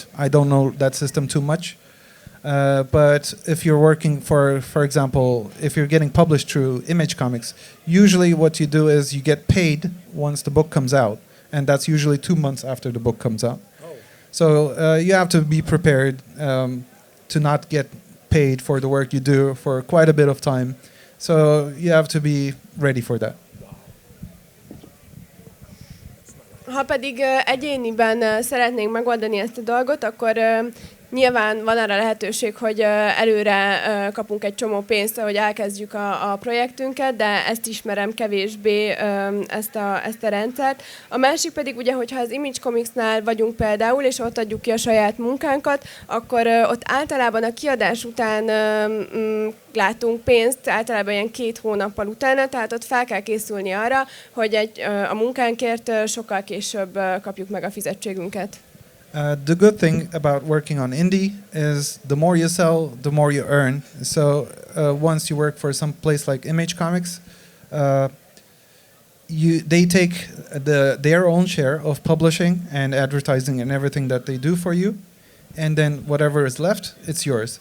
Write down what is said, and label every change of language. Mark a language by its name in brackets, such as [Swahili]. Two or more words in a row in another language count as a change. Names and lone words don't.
[English] I don't know that system too much. But if you're working for example, if you're getting published through Image Comics, usually what you do is you get paid once the book comes out. And that's usually 2 months after the book comes out. Oh. So you have to be prepared to not get paid for the work you do for quite a bit of time. So you have to be ready for that. [Hungarian] Ha pedig egyéniben szeretnénk megoldani ezt a dolgot, akkor Nyilván van arra lehetőség, hogy előre kapunk egy csomó pénzt, hogy elkezdjük a projektünket, de ezt ismerem kevésbé, ezt a rendszert. A másik pedig ugye, hogyha az Image Comicsnál vagyunk például, és ott adjuk ki a saját munkánkat, akkor ott általában a kiadás után látunk pénzt, általában ilyen 2 hónappal utána, tehát ott fel kell készülni arra, hogy a munkánkért sokkal később kapjuk meg a fizetségünket. [English] The good thing about working on indie is the more you sell, the more you earn. So once you work for some place like Image Comics, they take their own share of publishing and advertising and everything that they do for you, and then whatever is left, it's yours.